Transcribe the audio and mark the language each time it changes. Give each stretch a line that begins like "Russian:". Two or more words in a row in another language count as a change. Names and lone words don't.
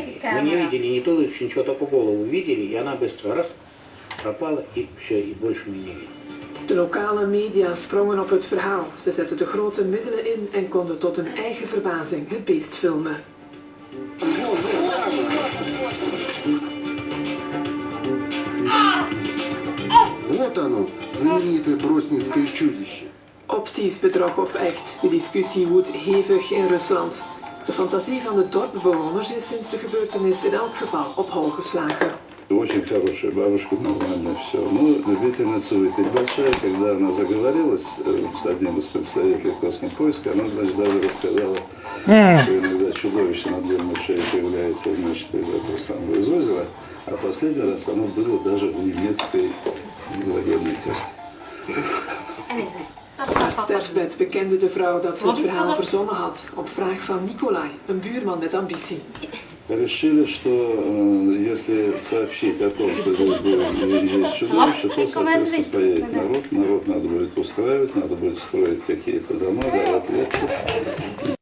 Russian: Мы не видели ни туловища, ничего, только голову видели, и она быстро раз пропала, и все, и больше мы не видели.
Dutch: De lokale media sprongen op het verhaal. Ze zetten de grote middelen in en konden tot hun eigen verbazing het beest filmen.
Russian: Вот оно, знаменитое броснинское чудище.
Dutch: Optisch bedrog of echt, de discussie woedt hevig in Rusland. De fantasie van de dorpbewoners is sinds de gebeurtenis in elk geval op hol geslagen.
Russian: Очень хорошая бабушка, нормально все. Но любительница выпить большая, когда она заговорилась с одним из представителей космопоиска, она, значит, даже рассказала, что иногда чудовище на длинной шее появляется, значит, из этого самого из озера, а последний раз оно было даже в немецкой военной тесте.
Dutch: Haar sterfbed bekende de vrouw dat ze het verhaal verzonnen had, op vraag van Nikolai, een buurman met ambitie.
Russian: Решили, что если сообщить о том, что здесь есть чудовище, то, соответственно, поедет народ. Народ надо будет устраивать, надо будет строить какие-то дома, давать лекции.